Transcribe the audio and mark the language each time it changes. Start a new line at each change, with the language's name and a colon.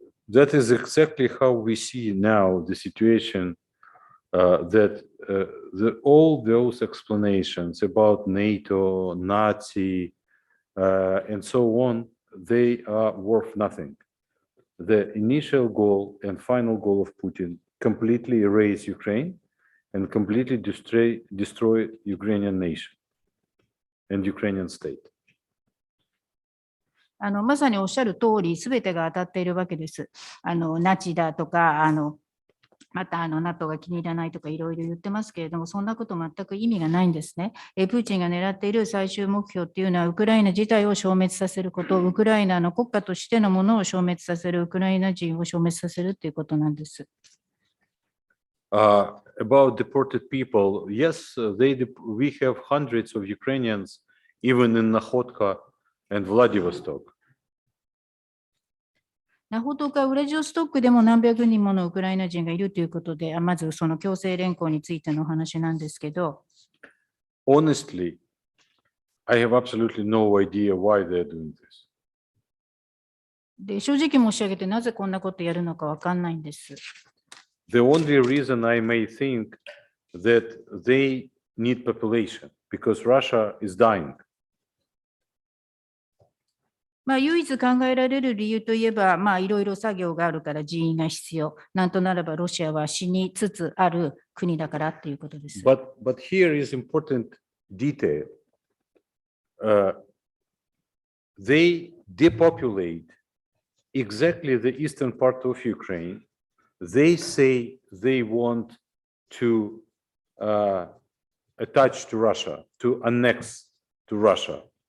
English: That is exactly how we see now the situation, that all those explanations about NATO, Nazi, and so on, they are worth nothing. The initial goal and final goal of Putin, completely erase Ukraine and completely destroy Ukrainian nation and Ukrainian state.
Japanese: まさにおっしゃる通り、すべてが当たっているわけです。ナチだとか、またNATO が気に入らないとかいろいろ言ってますけれども、そんなこと全く意味がないんですね。プーチンが狙っている最終目標っていうのは、ウクライナ自体を消滅させること、ウクライナの国家としてのものを消滅させる、ウクライナ人を消滅させるということなんです。
English: About deported people, yes, we have hundreds of Ukrainians, even in Nakhodka and Vladivostok.
Japanese: ナホトカ、ウラジオストックでも何百人ものウクライナ人がいるということで、まずその強制連行についてのお話なんですけど。
English: Honestly, I have absolutely no idea why they're doing this.
Japanese: で、正直申し上げて、なぜこんなことやるのかわかんないんです。
English: The only reason I may think that they need population because Russia is dying.
Japanese: 唯一考えられる理由といえば、いろいろ作業があるから人員が必要。なんとならばロシアは死につつある国だからということです。
English: But here is important detail. They depopulate exactly the eastern part of Ukraine. They say they want to attach to Russia, to annex to Russia.